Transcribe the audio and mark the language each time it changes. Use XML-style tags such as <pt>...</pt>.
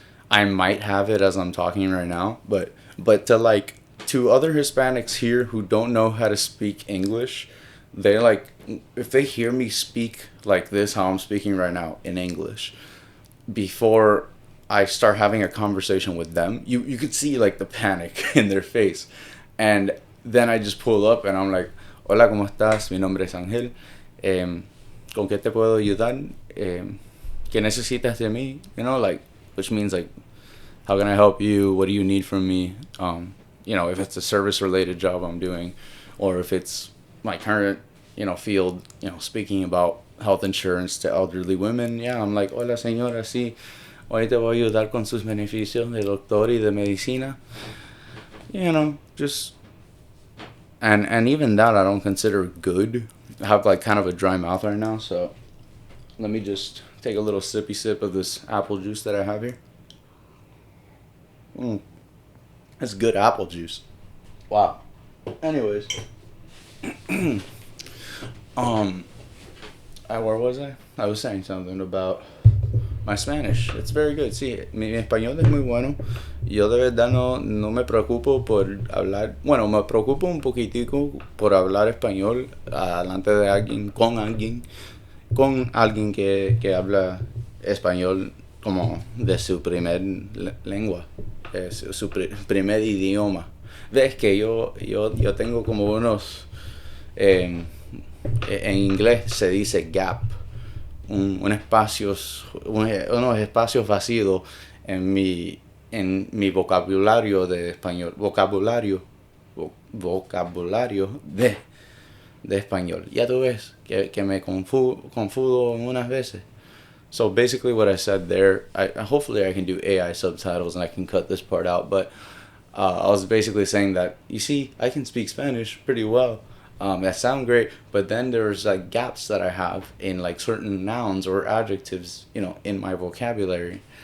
<en>I might have it as I'm talking right now, but to other Hispanics here who don't know how to speak English, they like, if they hear me speak like this, how I'm speaking right now in English, before I start having a conversation with them, you could see like the panic in their face. And then I just pull up and I'm like,</en> <es>hola, ¿cómo estás? Mi nombre es Ángel. ¿Con qué te puedo ayudar? ¿Qué necesitas de mí?</es> <en>Like, which means like, how can I help you? What do you need from me? If it's a service related job I'm doing, or if it's my current, field, speaking about health insurance to elderly women. Yeah, I'm like,</en> <es>hola señora, sí. Hoy te voy a ayudar con sus beneficios de doctor y de medicina.</es> <en>Just, and even that I don't consider good. I have like kind of a dry mouth right now, so let me just take a little sippy sip of this apple juice that I have here. That's good apple juice. Wow. Anyways, where was I? I was saying something about my Spanish. It's very good.</en> <es>Sí, mi español es muy bueno. Yo de verdad no me preocupo por hablar. Bueno, me preocupo un poquitico por hablar español delante de con alguien que habla español como de su primer lengua, su primer idioma. Ves que yo tengo como unos, en inglés se dice gap, unos espacios vacíos en mi vocabulario de español, vocabulario de español. Ya tú ves que me confundo unas veces.</es> <en>So basically what I said there, hopefully I can do AI subtitles and I can cut this part out, but I was basically saying that, you see, I can speak Spanish pretty well. That sound great, but then there's like gaps that I have in like certain nouns or adjectives, in my vocabulary.</en>